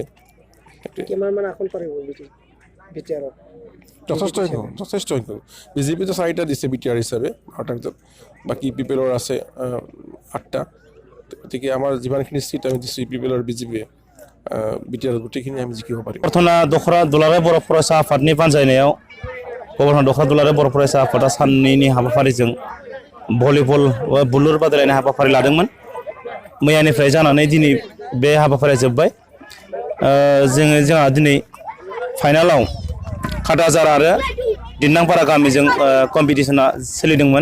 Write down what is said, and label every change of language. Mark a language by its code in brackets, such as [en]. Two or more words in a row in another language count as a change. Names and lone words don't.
[as] কিমানমান আসন পাৰিব বিটিআৰত? যথেষ্ট সংখ্যক। বিজেপিতো 4টা দিছে বিটিআৰ হিচাপে, 8টাৰ ভিতৰত বাকী UPPLৰ আছে 8টা। গতিকে আমাৰ যিমানখিনি চিট আমি দিছোঁ UPPLৰ বিজেপিয়ে বিটিআৰ গোটেইখিনি আমি জিকিব পাৰিম। [brx] गबर्धना दखरा दुलाराय बर' फरायसा आफादनि बानजायनायाव गबर्धना दखरा दुलाराय बर' फरायसा आफादा साननैनि हाबाफारिजों भलिबल बुलुर बादायलायनाय हाबाफारि लादोंमोन। मैयानिफ्राय जानानै दिनै बे हाबाफारिया जोब्बाय। जोंहा दिनै फाइनालाव काटाजार आरो दिन्दांपारा गामिजों कम्पिटिसना सोलिदोंमोन।